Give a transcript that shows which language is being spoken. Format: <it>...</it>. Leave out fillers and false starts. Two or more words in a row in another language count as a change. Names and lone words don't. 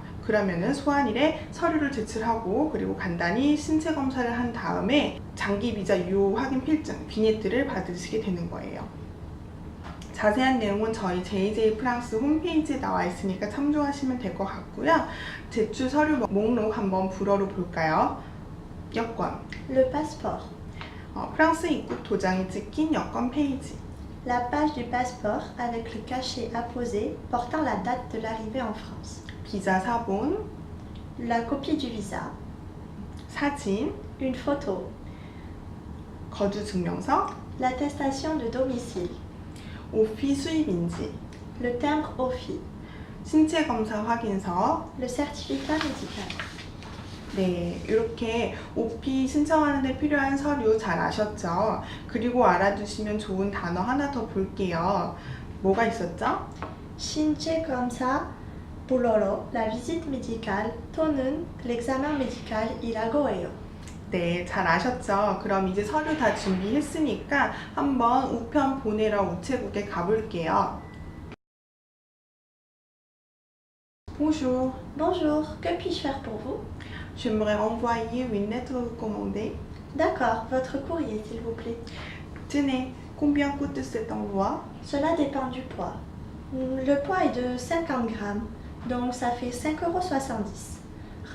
<ko>그러면은 소환일에 서류를 제출하고 그리고 간단히 신체 검사를 한 다음에 장기 비자 유효 확인 필증 비녜트를 받으시게 되는 거예요. 자세한 내용은 저희 JJ 프랑스 홈페이지에 나와 있으니까 참조하시면 될 것 같고요. 제출 서류 목록 한번 불어로 볼까요? 여권,</ko> <fr>Le passeport,</fr> <ko>프랑스 입국 도장이 찍힌 여권 페이지,</ko> <fr>la page du passeport avec le cachet apposé portant la date de l'arrivée en France,</fr> <ko>비자 사본,</ko> <fr>la copie du visa,</fr> <ko>사진,</ko> <fr>une photo,</fr> <ko>거주 증명서,</ko> <fr>l'attestation de domicile,</fr> <ko>오피 수입인지,</ko> <fr>le timbre OFI,</fr> <ko>신체 검사 확인서.</ko> <fr>le certificat médical.</fr> <ko>네, 이렇게 오피 신청하는 데 필요한 서류 잘 아셨죠? 그리고 알아두시면 좋은 단어 하나 더 볼게요. 뭐가 있었죠? 신체 검사, 불어로</ko> <fr>la visite médicale,</fr> <ko>또는</ko> <fr>l'examen médical</fr> <ko>이라고 해요. 네, 잘 아셨죠? 그럼 이제 서류 다 준비했으니까 한번 우편 보내러 우체국에 가볼게요.</ko> <fr>Bonjour, Bonjour, que puis-je faire pour vous? j'aimerais envoyer une lettre recommandée. D'accord, votre courrier s'il vous plaît. Tenez, combien coûte cet envoi? Cela dépend du poids. Le poids est de 50 grammes, donc ça fait 5,70 €.</fr>